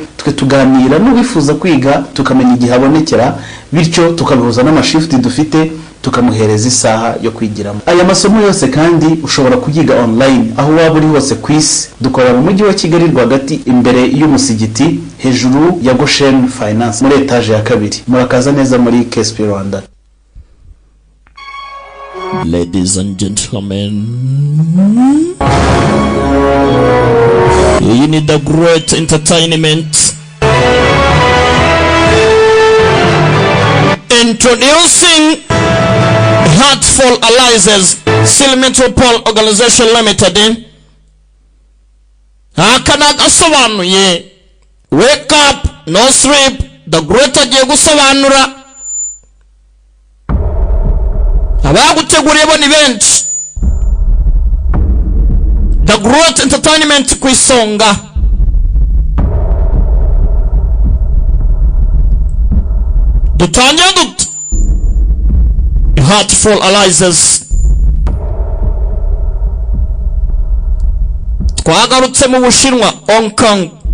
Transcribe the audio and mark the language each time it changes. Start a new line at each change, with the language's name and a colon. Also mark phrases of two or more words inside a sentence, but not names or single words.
Kinyarwanda: Twe tuganira n'ubifuza kwiga tukamenya igihe abonekera bityo tukabihuza n'amashifti dufite tukamuhereza isaha yo kwigiramo. Aya masomo yose kandi ushobora kuyiga online aho waba uri hose ku isi. Dukorera mu mujyi wa Kigali rwagati imbere y'umusigiti hejuru ya Goshen Finance muri etage ya 2. Murakaza neza muri KSP Rwanda.
English: Ladies and gentlemen, you need the great entertainment. Introducing Heartful Alliances Seal Metropole Organization Limited.
Kinyarwanda: Akana asobanuye
English: wake up no sleep, the great
Kinyarwanda: agiye gusobanura. Abaguteguriye bo ni benshi.
English: The great entertainment
Kinyarwanda: ku isonga. Dutangira dut Heartful Alliances. Twagarutse mu Bushinwa, Hong Kong.